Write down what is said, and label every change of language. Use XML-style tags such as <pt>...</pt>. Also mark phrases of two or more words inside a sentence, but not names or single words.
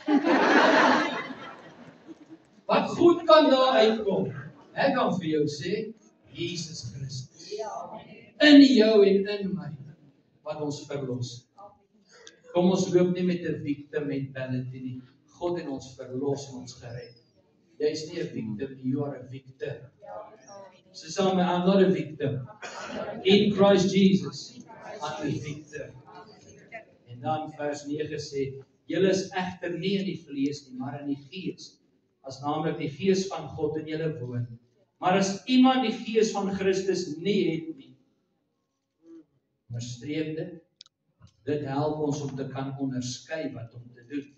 <af>Wat goed kan daar uitkom? Ek kan vir jou sê, Jesus Christus. In jou en in my, wat ons verlos. Kom ons loop nie met 'n</af> <en>victim mentality</en> <af>nie. God het ons verlos en ons gered. Jy is nie 'n victim,</af> <en>you are a victor.</en> <af>So saam met,</af> <en>I'm not a victim. In Christ Jesus, I'm a victor.</en> <af>En dan vers 9 sê, julle is egter nie in die vlees nie, maar in die gees. As naamlik die gees van God in julle woon. Maar as iemand die gees van Christus nie het nie, onderstreep dit help ons om te kan onderskei wat om te doen.</af>